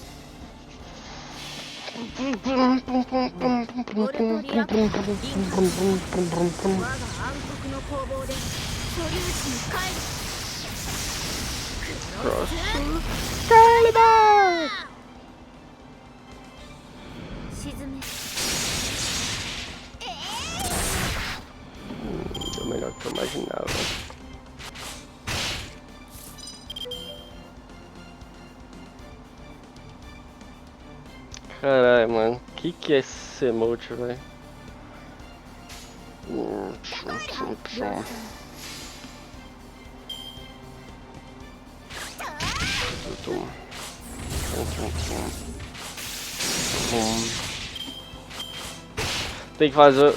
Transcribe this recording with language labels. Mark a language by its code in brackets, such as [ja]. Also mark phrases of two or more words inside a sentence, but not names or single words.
[ja] ボルトリアクターインカ我が暗黒の攻防で素粒子に帰る。クロスカリバー。沈め。 [pt] Deu melhor que eu imaginava. Caralho, mano. Que é esse emote, velho? Tem que fazer.